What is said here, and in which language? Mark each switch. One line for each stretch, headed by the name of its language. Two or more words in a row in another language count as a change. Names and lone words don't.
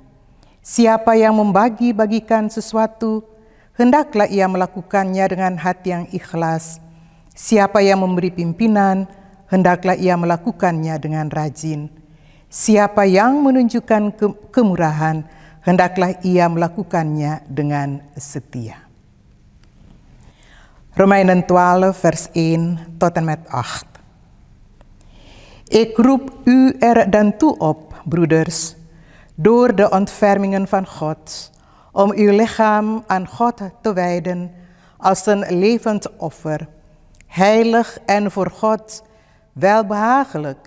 Indonesian: Siapa yang membagi-bagikan sesuatu, hendaklah ia melakukannya dengan hati yang ikhlas. Siapa yang memberi pimpinan, hendaklah ia melakukannya dengan rajin. Siapa yang menunjukkan kemurahan, hendaklah ia melakukannya dengan setia.
Dutch: Romeinen 12 vers 1 tot en met 8. Ik roep u er dan toe op, broeders, door de ontfermingen van God, om uw lichaam aan God te wijden als een levend offer, heilig en voor God welbehagelijk.